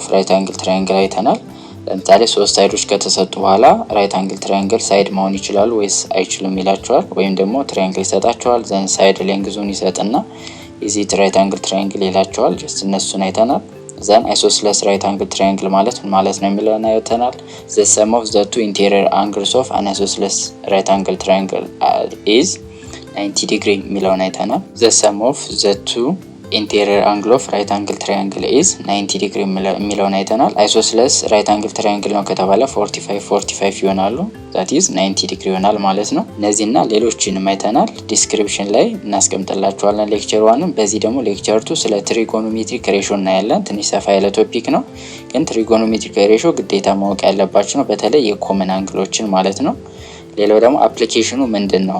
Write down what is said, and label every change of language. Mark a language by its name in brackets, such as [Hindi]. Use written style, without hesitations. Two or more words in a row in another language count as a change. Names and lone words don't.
[English] right angle triangle [Amharic] አይተናል። ለምሳሌ ሶስት ሳይዶች ከተሰጡ በኋላ [English] right angle triangle [Amharic] ሳይድ መሆን ይችላል ወይስ አይችልም ይላቸዋል። ወይም ደግሞ ትራያንግል [English] ይሰጣቸዋል then side length ይሰጥና is right angle triangle ይላቸዋል። ጀስት [Amharic] እነሱን አይተናል። [English] ዘን isosceles right angle triangle [Amharic] ማለት ምን ማለት ነው የሚለውን አይተናል። [English] the sum of the two interior angles of an isosceles right angle triangle is 90 degree [Amharic] የሚለውን አይተናል። [English] the sum of the two interior angle of right angle triangle is 90 degree [Amharic] የሚለውን አይተናል። [English] isosceles right angle triangle [Amharic] ነው ከተባለ 45 ይሆናሉ። [English] that is 90 degree [Amharic] ይሆናል ማለት ነው። እነዚህና ሌሎችንም አይተናል። ዲስክሪፕሽን ላይ እናስቀምጥላችኋለን ሌክቸር 1። በዚህ ደግሞ ሌክቸር 2 ስለ [English] trigonometric ratio [Amharic] እናያለን። ትንሽ ሰፋ ያለ ቶፒክ ነው፣ ግን [English] trigonometric ratio [Amharic] ግዴታ ማወቅ ያለባችሁ ነው፣ በተለይ [English] common angles [Amharic] ማለት ነው። ሌላው ደግሞ አፕሊኬሽኑ ምንድነው?